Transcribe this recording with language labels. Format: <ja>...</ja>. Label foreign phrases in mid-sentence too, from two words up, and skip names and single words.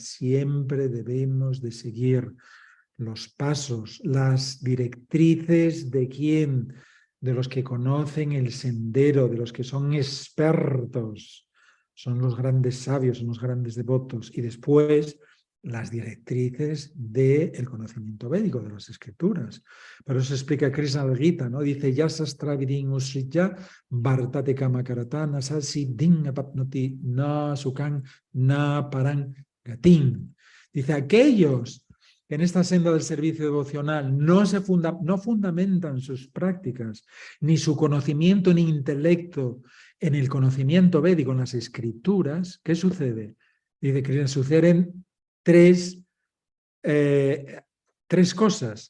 <es>Siempre debemos de seguir los pasos, las directrices de quién, de los que conocen el sendero, de los que son expertos. Son los grandes sabios, son los grandes devotos. Y después las directrices del conocimiento védico, de las escrituras. Pero eso explica Krishna el Gita, ¿no? Dice,</es> <sa>Yasastravidin usrija vartate kamakaratana sasi din apapnoti na sukan na paran gatin.</sa> <es>Dice, aquellos que en esta senda del servicio devocional no fundamentan sus prácticas, ni su conocimiento ni intelecto en el conocimiento védico, en las escrituras, ¿qué sucede? Dice que suceden tres cosas.</es>